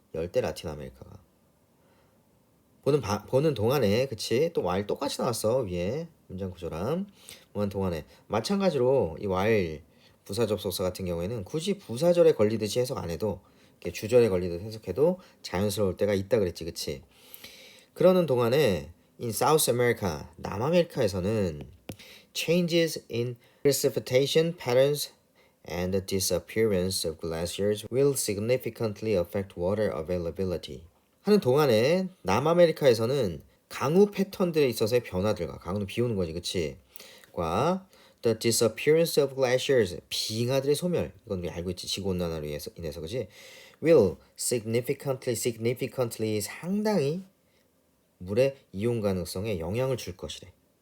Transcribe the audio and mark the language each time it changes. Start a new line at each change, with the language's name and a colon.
Korean: 열대 라틴 아메리카가. 보는 동안에 그치? 또 while 똑같이 나왔어 위에 문장 구조랑 보는 동안에 마찬가지로 이 while 부사 접속사 같은 경우에는 굳이 부사절에 걸리듯이 해석 안 해도 이렇게 주절에 걸리듯 해석해도 자연스러울 때가 있다 그랬지, 그치? 그러는 동안에 in South America 남아메리카에서는
English: changes in precipitation patterns and the disappearance of glaciers will significantly affect water availability.
Korean: 하는 동안에 남아메리카에서는 강우 패턴들에 있어서의 변화들과 강우는 비 오는 거지, 그치? 과
English: the disappearance of glaciers
Korean: 빙하들의 소멸 이건 우리 알고 있지 지구 온난화로 인해서 그치? will significantly 상당히 물의 이용 가능성에 영향을 줄 것이래.